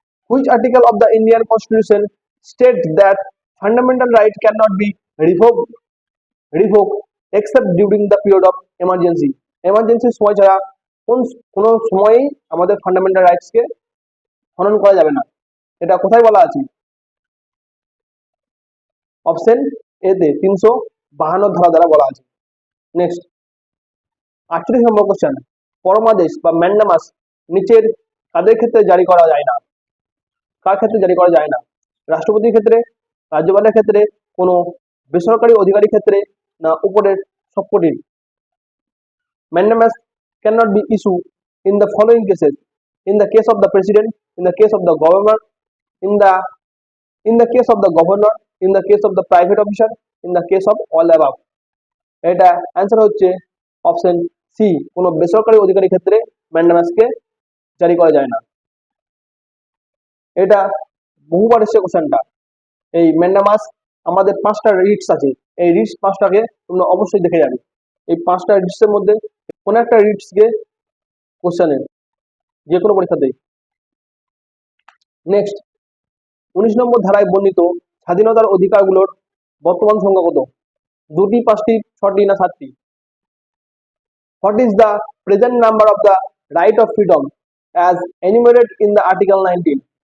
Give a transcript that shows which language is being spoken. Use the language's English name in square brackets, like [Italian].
[English] Which article of the Indian Constitution states that fundamental right cannot be revoked except during the period of emergency? [Bangla] Emergency সময় ছাড়া কোন সময়ই আমাদের fundamental রাইটসকে হনন করা যাবে না। এটা কোথায় বলা আছে? অপশন এ তে 352 ধারা দ্বারা বলা আছে। নেক্সট 48 নম্বর কোশ্চেন, পরমাদেশ বা ম্যান্ডামাস নিচের কাদের ক্ষেত্রে জারি করা যায় না? কার ক্ষেত্রে জারি করা যায় না? রাষ্ট্রপতির ক্ষেত্রে, রাজ্যপালের ক্ষেত্রে, কোনো বেসরকারি অধিকারীর ক্ষেত্রে, না উপরের সবকটির? [English] Mandamus cannot be issued in the following cases: in the case of the president, in the case of the governor, in the case of the governor, in the case of the private officer, in the case of all above. [Bangla] এটা answer হচ্ছে option C, কোনো বেসরকারি অধিকারীর ক্ষেত্রে ম্যান্ডামাসকে জারি করা যায় না। এটা বহুবার এসেছে কোশ্চেনটা। এই ম্যান্ডামাস আমাদের 5টা রিটস আছে, এই রিটস 5টাকে তোমরা অবশ্যই দেখে যাবে। এই 5টা রিটসের মধ্যে কোন একটা রিটসকে কোশ্চেনে যে কোনো পরীক্ষাতেই। নেক্সট 19 নম্বর ধারায় বর্ণিত স্বাধীনতার অধিকারগুলোর বর্তমান সংখ্যা কত? 2টি, 5টি, 6টি, না 7টি? [English] What is the present number of the right of freedom as enumerated in the article 19?